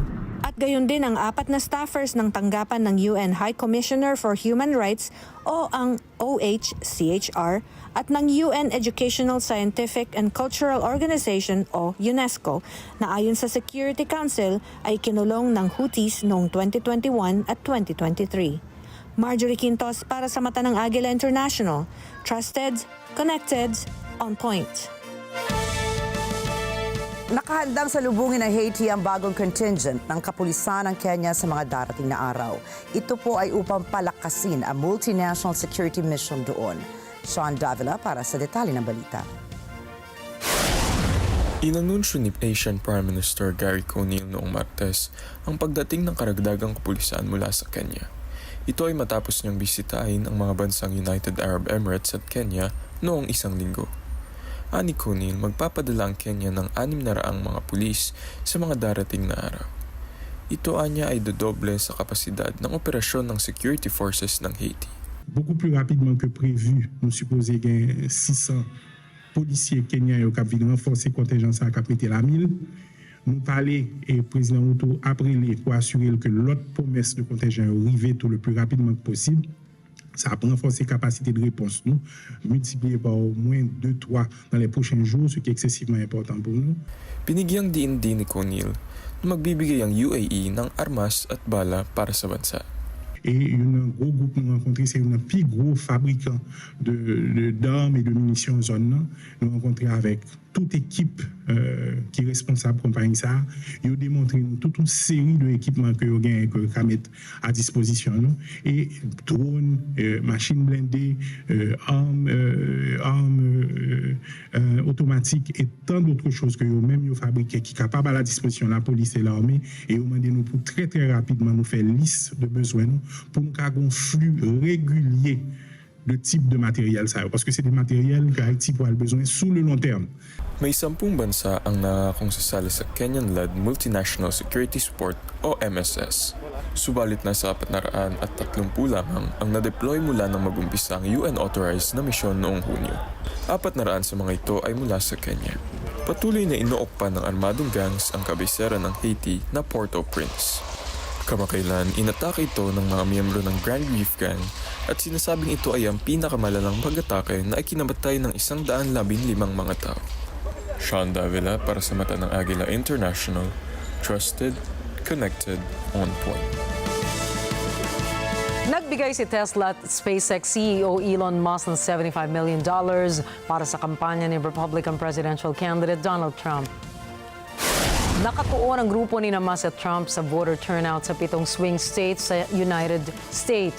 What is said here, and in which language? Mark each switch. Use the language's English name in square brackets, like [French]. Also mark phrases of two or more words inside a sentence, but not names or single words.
[Filipino] At gayon din ang 4 na staffers ng tanggapan ng [English] UN High Commissioner for Human Rights [Filipino] o ang OHCHR at ng [English] UN Educational, Scientific and Cultural Organization [Filipino] o UNESCO na ayon sa [English] Security Council [Filipino] ay kinulong ng Houthis noong 2021 at 2023. Marjorie Quintos para sa Mata ng Agila International. [English] Trusted, connected, on point. [Filipino] Nakahandang salubungin ng Haiti ang bagong contingent ng kapulisan ng Kenya sa mga darating na araw. Ito po ay upang palakasin ang [English] multinational security mission [Filipino] doon. Sean Davila para sa detalye ng balita. Inanunsyo ni Asian [English] Prime Minister [Filipino] Gary Conille noong Martes ang pagdating ng karagdagang kapulisan mula sa Kenya. Ito ay matapos niyang bisitahin ang mga bansang United Arab Emirates at Kenya noong 1 linggo. Ani Conille, magpapadala ang Kenya ng 600 mga pulis sa mga darating na araw. Ito anya ay dodoble sa kapasidad ng operasyon ng [English] security forces [Filipino] ng Haiti. [French] Beaucoup plus rapidement que prévu, nous supposons qu'il y a 600 policiers kenyans qui ont renforcé le contingent à capiter la 1000. Nous parlons et le président Ruto a appelé pour assurer que l'autre promesse de contingent arrive tout le plus rapidement possible. Ça a renforcé la capacité de réponse, nous, multiplié par au moins 2-3 dans les prochains jours, ce qui est excessivement important pour nous. [Filipino] Binigyang diin din ni Conille na magbibigay ang UAE ng armas at bala para sa bansa. [French] Et un gros groupe nous rencontré, c'est un plus gros fabricant d'armes et de munitions en zone. Nous rencontré avec toute équipe qui est responsable compagnie ça. Ils ont démontré toute une série d'équipements que nous avons mettre à disposition. Et drones, machines blindées, armes automatiques et tant d'autres choses que nous même fabriqué qui sont capables à la disposition de la police et l'armée. Et nous demandé nous pour très rapidement nous faire liste de besoins pour nous avoir un flux régulier de type de matériel parce que c'est des matériels que Haïti pourra besoin sur le long terme. [Filipino] May 10 bansa ang nakakong sasali sa Kenyan-led Multinational Security Support o MSS. Subalit nasa 430 lamang ang na-deploy mula nang mag-umpisa ang UN-authorized na misyon noong Hunyo. 400 sa mga ito ay mula sa Kenya. Patuloy na inook pa ng armadong gangs ang kabisera ng Haiti na Port-au-Prince. Kamakailan, inatake ito ng mga miyembro ng Grand Reef Gang at sinasabing ito ay ang pinakamalalang pag-atake na ikinamatay ng 115 mga tao. Sean Davila para sa Mata ng Agila International, [English] trusted, connected, on point. [Filipino] Nagbigay si Tesla at SpaceX CEO Elon Musk ng $75 million para sa kampanya ni [English] Republican presidential candidate [Filipino] Donald Trump. Nakatuon ang grupo ni Musk at Trump sa [English] voter turnout [Filipino] sa 7 [English] swing states [Filipino] sa United States.